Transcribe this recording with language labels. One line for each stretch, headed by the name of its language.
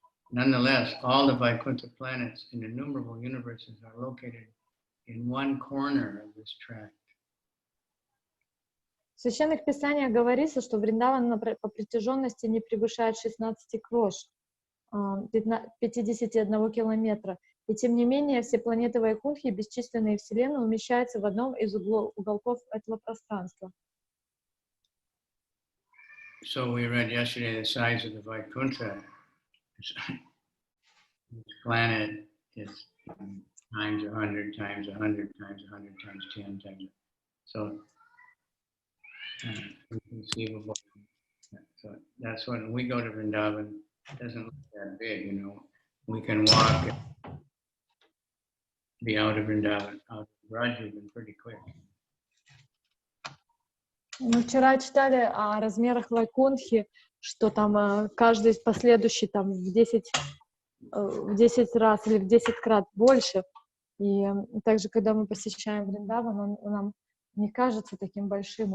English: Nonetheless, all the Vaikuntha planets in innumerable universes are located in one corner of this tract.
Russian: В священных писаниях говорится, что Вриндаван по протяженности не превышает 16 крош, 51 километра. И тем не менее, все планеты Вайкунтхи, бесчисленные вселенные, умещаются в одном из уголков этого пространства.
English: So we read yesterday the size of the Vaikuntha. Each planet is times 100, times 100, times 100, times 10, times. So inconceivable. So that's when we go to Vrindavan. It doesn't look that big, you know. We can walk and be out of Vrindavan, out of Braj even pretty quick.
Russian: Мы вчера читали о размерах Вайкунтхи, что там каждый последующий там в 10 раз или в 10 крат больше. И также, когда мы посещаем Вриндаван, он нам не кажется таким большим.